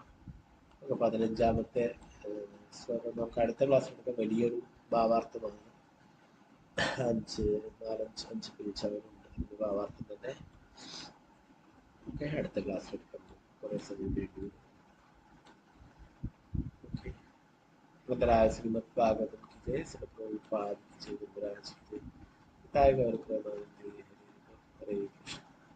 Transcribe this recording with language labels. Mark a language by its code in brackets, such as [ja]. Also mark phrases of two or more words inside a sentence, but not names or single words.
[ml] 15ാമത്തെ ശ്ലോകം നമുക്ക് അടുത്ത ക്ലാസ്സിലൊക്കെ വലിയൊരു ഭാവാർത്ഥമാണ്. 5 പേജ് ഭാവാർത്ഥം തന്നെ നമുക്ക് അടുത്ത ക്ലാസ്സിലെടുക്കാം. കുറെ സമയം വേണ്ടി വരും. ഓക്കെ, ഭദ്രായ ശ്രീമദ് ഭാഗവതം [hi] की जय, श्री प्रभुपाद की जय, भद्राय श्री हरे कृष्ण।